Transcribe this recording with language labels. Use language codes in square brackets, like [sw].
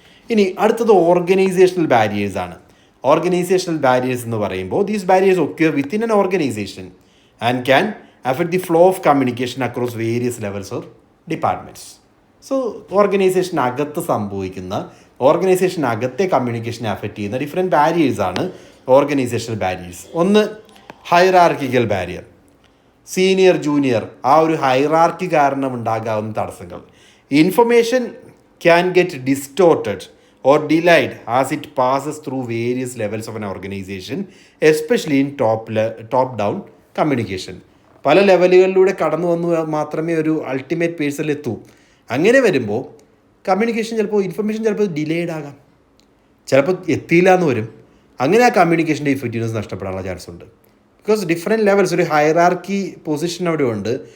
[ml] ഇനി അടുത്തത് organisational barriers ആണ്. ഓർഗനൈസേഷണൽ ബാരിയേഴ്സ് എന്ന് പറയുമ്പോൾ [en] These barriers occur within an organisation and can affect the flow of communication across various levels of departments. [ml] So ഓർഗനൈസേഷനകത്ത് സംഭവിക്കുന്ന, ഓർഗനൈസേഷനകത്തെ കമ്മ്യൂണിക്കേഷനെ affect ചെയ്യുന്ന different barriers ആണ് organisational barriers. ഒന്ന് hierarchical barrier, senior junior ആ ഒരു hierarchy കാരണം ഉണ്ടാകാവുന്ന തടസ്സങ്ങൾ. [en] Information can get distorted or delayed as it passes through various levels of an organization, especially in top down communication. [ml] പല ലെവലുകളിലൂടെ കടന്നു വന്നു മാത്രമേ ഒരു അൾട്ടിമേറ്റ് പേഴ്സണിൽ എത്തൂ. അങ്ങനെ വരുമ്പോൾ കമ്മ്യൂണിക്കേഷൻ ചിലപ്പോൾ, ഇൻഫർമേഷൻ ചിലപ്പോൾ ഡിലേഡ് ആകാം, ചിലപ്പോൾ എത്തിയില്ല എന്ന് വരും. അങ്ങനെ ആ കമ്മ്യൂണിക്കേഷൻ്റെ ഇഫക്റ്റീവ്നെസ് നഷ്ടപ്പെടാനുള്ള ചാൻസ് ഉണ്ട്. ബിക്കോസ് ഡിഫറെൻറ്റ് ലെവൽസ്, ഒരു ഹയറാർക്കി പൊസിഷൻ അവിടെ ഉണ്ട്.